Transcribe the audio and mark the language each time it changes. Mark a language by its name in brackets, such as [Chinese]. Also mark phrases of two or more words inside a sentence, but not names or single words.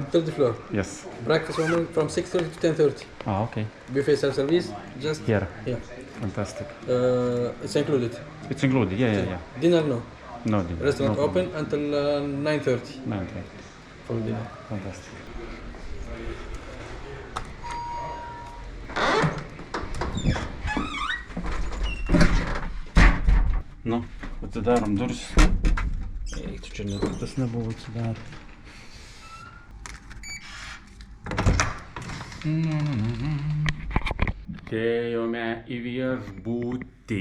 [English] 30th floor. Yes. Breakfast from 6:30 to 10:30. Ah, okay. Buffet self-service, just Here. here. Fantastic. It's included. It's included, yeah. Dinner, no. No dinner. Restaurant no open until 9:30 9:30. for dinner. Fantastic. [Lithuanian] Nu, atsidarom duris. Eik, tu čia tas nebuvo atsidarę. Atėjome į viešbutį.